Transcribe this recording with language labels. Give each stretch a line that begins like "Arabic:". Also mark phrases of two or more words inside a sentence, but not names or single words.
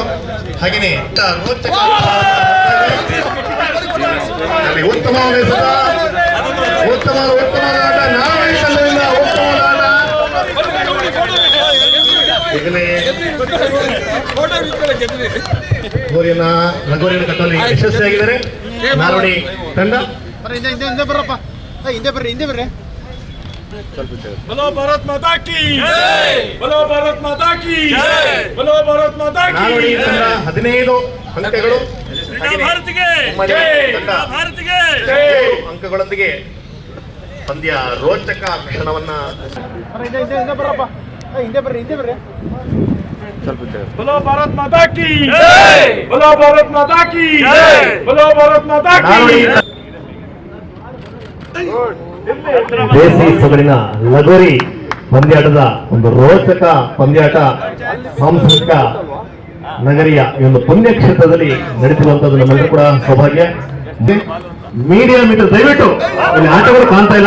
Kannada: ಹಾಗೆಯೇ ರೋಚಕ ಉತ್ತಮವಾದ ಆಟ ನಾಲ್ವಡಿ ತಂಡದಿಂದ ಉತ್ತಮವಾದ ಆಟ. ಲಗೋರಿಯನ್ನು ಕಟ್ಟುವಲ್ಲಿ ಯಶಸ್ವಿಯಾಗಿದ್ದಾರೆ ನಾಲ್ವಡಿ ತಂಡ. ಹಿಂದೆ ಬರ್ರಪ್ಪ, ಹಿಂದೆ ಬರ್ರಿ.
Hindi: बोलो भारत माता की जय, बोलो भारत माता की जय, बोलो भारत माता की जय.
Kannada: 15 ಅಂಕಗಳು ಅಂಕಗಳೊಂದಿಗೆ ಪಂದ್ಯ ರೋಚಕ ಕ್ಷಣವನ್ನ. ಹಿಂದೆ ಬರ್ರಪ್ಪ, ಹಿಂದೆ ಬರ್ರಿ.
Hindi: बोलो भारत माता की जय, बोलो भारत माता की जय, बोलो भारत माता की.
Kannada: ದೇಸಿ ಸೊಗಡಿನ ಲಗೋರಿ ಪಂದ್ಯಾಟದ ಒಂದು ರೋಚಕ ಪಂದ್ಯಾಟ ಸಾಂಸ್ಕೃತಿಕ ನಗರಿಯ ಈ ಒಂದು ಪುಣ್ಯಕ್ಷೇತ್ರದಲ್ಲಿ ನಡೆಸಿರುವಂತದ್ದು ನಮ್ಮೆಲ್ಲರೂ ಕೂಡ ಸೌಭಾಗ್ಯ. ಮೀಡಿಯಾ ಮಿತ್ರ ದಯವಿಟ್ಟು ಇಲ್ಲಿ ಆಟಗಳು ಕಾಣ್ತಾ ಇಲ್ಲ.